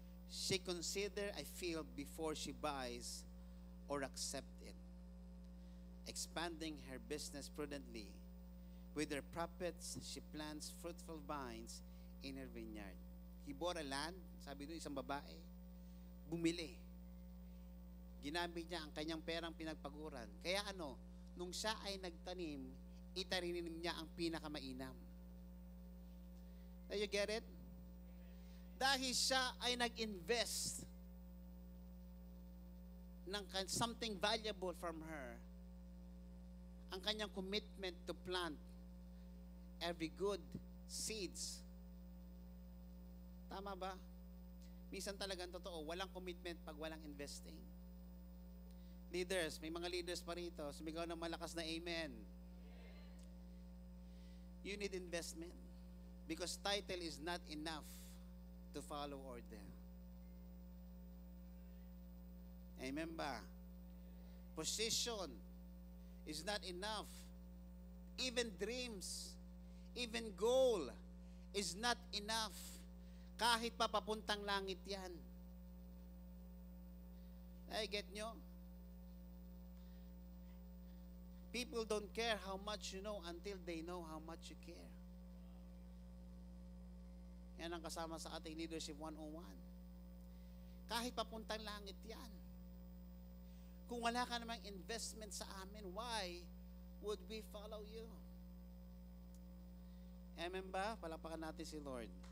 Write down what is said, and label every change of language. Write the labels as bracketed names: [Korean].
[English] She consider a field before she buys or accept it, expanding her business prudently. With her profits, she plants fruitful vines in her vineyard. He bought a land, [Filipino] sabi doon isang babae, bumili. Ginamit niya ang kanyang perang pinagpaguran. Kaya nung siya ay nagtanim, itarinim niya ang pinakamainam. [English] Do you get it? [Filipino] Dahil siya ay nag-invest ng [English] something valuable from her, [Filipino] ang kanyang [English] commitment to plant every good seeds. [Filipino] Tama ba? Minsan talagang totoo, walang commitment pag walang investing. Leaders, may mga leaders pa rito, sumigaw ng malakas na amen. [English] You need investment because title is not enough to follow order. Amen ba? Position is not enough. Even dreams, even goal is not enough. [Filipino] Kahit pa papuntang langit yan. Ay, get nyo? [English] People don't care how much you know until they know how much you care. [Filipino] Yan ang kasama sa ating Leadership 101. Kahit papuntang langit yan. Kung wala ka namang investment sa amin, [English] why would we follow you? [Filipino] Amen ba? Palakpakan natin si Lord.